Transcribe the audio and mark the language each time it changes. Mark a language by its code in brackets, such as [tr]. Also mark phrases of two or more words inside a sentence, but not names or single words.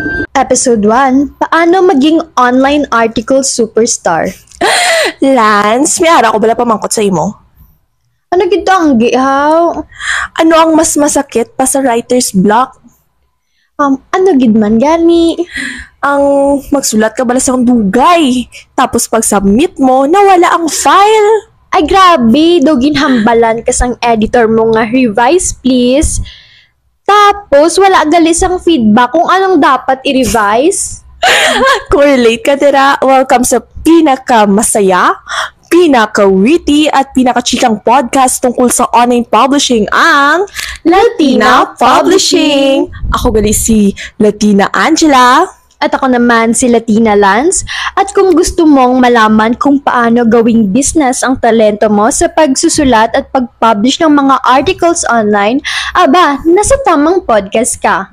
[tl] Episode 1, Paano maging [en] online article superstar? [hil] Lance, may ara ko bala pamangkot sa imo. Ano gito ang gihaw? [tl] Ano ang mas masakit pa sa [en] writer's block? [hil] Ano gid man gani? Ang magsulat ka bala sa dugay. Tapos pag submit mo, nawala ang file. Ay grabe, daw ginhambalan kasang editor mo nga [en] revise please. [hil] Tapos wala gali sang feedback kung anong dapat i-revise. Correlate ka tira. [tl] Welcome sa pinaka-masaya, pinaka-witty at pinaka-chikang podcast tungkol sa [en] online publishing [tl] ang Latina Publishing. [hil] Ako gali si Latina Angela. [tl] At ako naman si Latina Lance. At kung gusto mong malaman kung paano gawing business ang talento mo sa pagsusulat at pag-publish ng mga [en] articles online, [tl] aba, nasa tamang podcast ka.